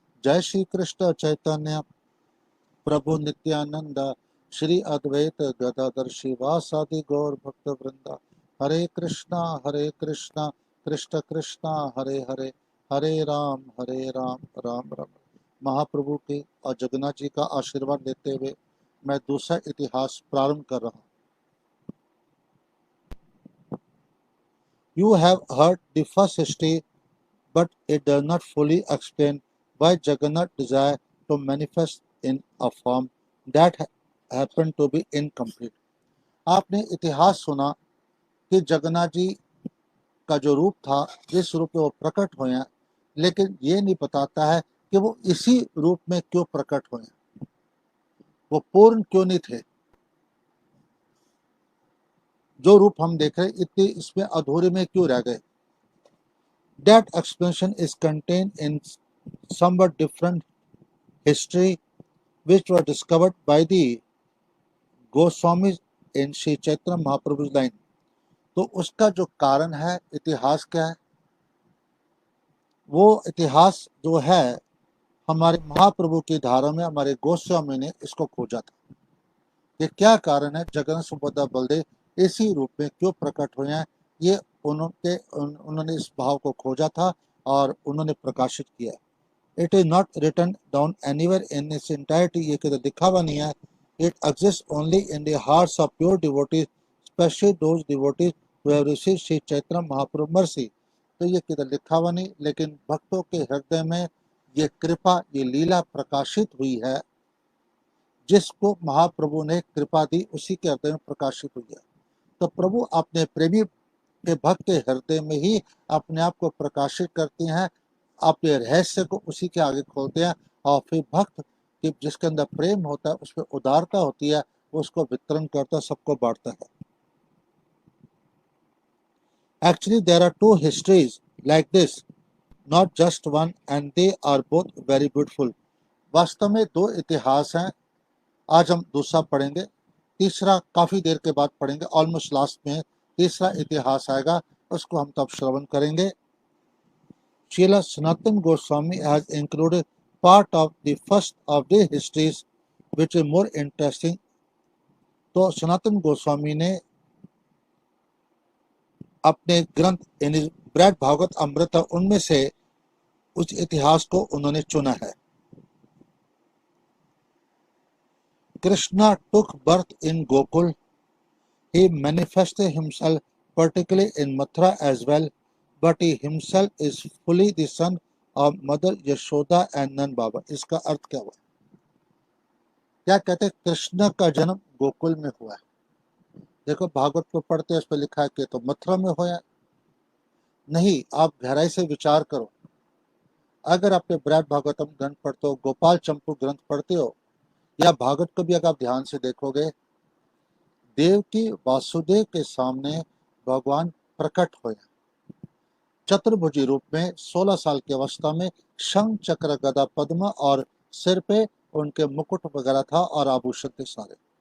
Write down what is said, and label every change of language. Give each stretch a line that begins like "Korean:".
Hindi: जय श्री कृष्ण चैतन्य प्रभु नित्यानंद श्री अद्वैत गदाधर शिवासादि गौर भक्त वृंदा। हरे कृष्णा कृष्ण कृष्णा हरे हरे, हरे राम राम राम। महाप्रभु के और जगन्नाथ जी का आशीर्वाद लेते हुए मैं दूसरा इतिहास प्रारंभ कर रहा हूँ।
English: You have heard the first history, but it does not fully explain why Jagannath desired to manifest in a form that happened to be incomplete.
Hindi: आपने इतिहास सुना कि जगन्नाथ जी का जो रूप था, जिस रूप में वो प्रकट हुए हैं, लेकिन ये नहीं बताता है कि वो इसी रूप में क्यों प्रकट हुए, वो पूर्ण क्यों नहीं थे। जो रूप हम देख रहे इतने इसमें अधूरे में क्यों रह गए।
English: That explanation is contained in somewhat different history which were discovered by the Goswamis in Sri Chaitanya Mahaprabhu's line.
Hindi: तो उसका जो कारण है, इतिहास क्या है, वो इतिहास जो है हमारे महाप्रभु की धारा में हमारे गोस्वामी ने इसको खोजा था। ये क्या कारण है, जगन्नाथ सुभद्रा बलदेव इसी रूप में क्यों प्रकट हुए हैं, ये उन्होंने इस भाव को खोजा था और उन्होंने प्रकाशित किया।
English: It is not written down anywhere in its entirety,
Hindi: ये किधर लिखा हुआ नहीं है।
English: It exists only in the hearts of pure devotees, especially those devotees who have received Sri Chaitanya Mahaprabhu mercy.
Hindi: तो ये किधर लिखा हुआ नहीं, लेकिन भक्तों के हृदय में ये कृपा, ये लीला प्रकाशित हुई है। जिसको महाप्रभु ने कृपा दी उसी के हृदय में प्रकाशित हुई है। तो प्रभु अपने प्रेमी के भक्त के हृदय में ही अपने आप को प्रकाशित करते हैं, अपने रहस्य को उसी के आगे खोलते हैं और फिर भक्त कि जिसके अंदर प्रेम होता है, उसमें उदारता होती है, उसको वितरण करता है, सबको बांटता है।
English: Actually, there are two histories like this, not just one, and they are both very beautiful.
Hindi: वास्तव में दो इतिहास हैं। आज हम दूसरा पढ़ेंगे, तीसरा काफी देर के बाद पढ़ेंगे, ऑलमोस्ट लास्ट में तीसरा इतिहास आएगा, उसको हम तब श्रवण करेंगे।
English: Srila Sanatana Goswami has included part of the first of the histories which is more interesting.
Hindi: तो सनातन गोस्वामी ने अपने ग्रंथ यानी ब्रैड भागवत अमृत उनमें से उस इतिहास को उन्होंने चुना है।
English: Krishna took birth in Gokul. He manifested himself particularly in Mathura as well, but he himself is fully the son of Mother Yashoda and Nand Baba.
Hindi: इसका अर्थ क्या हुआ? क्या कहते हैं कृष्ण का जन्म गोकुल में हुआ है। देखो भागवत को पढ़ते हैं, उस पर लिखा है कि तो मथुरा में हुआ नहीं। आप गहराई से विचार करो, अगर आपने ब्रैड भागवतम ग्रंथ पढ़ते हो, गोपाल चंपू ग्रंथ पढ़ते हो, या भागवत को भी अगर आप ध्यान से देखोगे, देव की वासुदेव के सामने भगवान प्रकट हुए चतुर्भुजी रूप में 16 साल की अवस्था में, शंख चक्र गदा पद्म और सिर पे उनके मुकुट वगैरह था और आभूषण थे सारे।